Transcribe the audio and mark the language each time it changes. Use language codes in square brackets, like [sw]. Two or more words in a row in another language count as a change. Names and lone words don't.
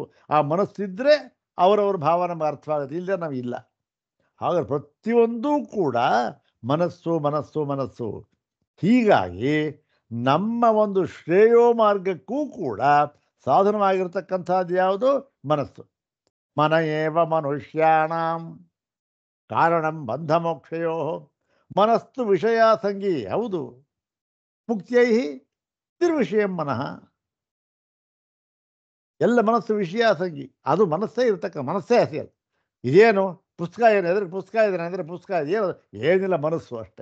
[kn] ಆ ಮನಸ್ಸಿದ್ರೆ ಅವರವ್ರ ಭಾವ ನಮ್ಗೆ ಅರ್ಥವಾಗುತ್ತೆ, ಇಲ್ಲದೆ ನಾವು ಇಲ್ಲ. ಹಾಗಾದ್ರೆ ಪ್ರತಿಯೊಂದೂ ಕೂಡ ಮನಸ್ಸು ಮನಸ್ಸು ಮನಸ್ಸು. ಹೀಗಾಗಿ ನಮ್ಮ ಒಂದು ಶ್ರೇಯೋ ಮಾರ್ಗಕ್ಕೂ ಕೂಡ ಸಾಧನವಾಗಿರ್ತಕ್ಕಂಥದ್ದು ಯಾವುದು? [sa] ಮನಸ್ಸು. ಮನ ಏವ ಮನುಷ್ಯಾಣಂ ಕಾರಣಂ ಬಂಧ ಮೋಕ್ಷಯೋ ಮನಸ್ಸು ವಿಷಯ ಸಂಗಿ. ಹೌದು, ಮುಕ್ತಿಯೈ ನಿರ್ವಿಷಯಂ ಮನಃ. [kn] ಎಲ್ಲ ಮನಸ್ಸು ವಿಷಯ ಸಂಗಿ, ಅದು ಮನಸ್ಸೇ ಇರ್ತಕ್ಕ, ಮನಸ್ಸೇ ಹಸಿ. ಅದು ಇದೇನು ಪುಸ್ತಕ ಏನು ಎದುರಿಗೆ ಪುಸ್ತಕ ಇದ್ದೇನೆ ಅಂದರೆ ಪುಸ್ತಕ ಏನು ಏನಿಲ್ಲ, ಮನಸ್ಸು ಅಷ್ಟೆ.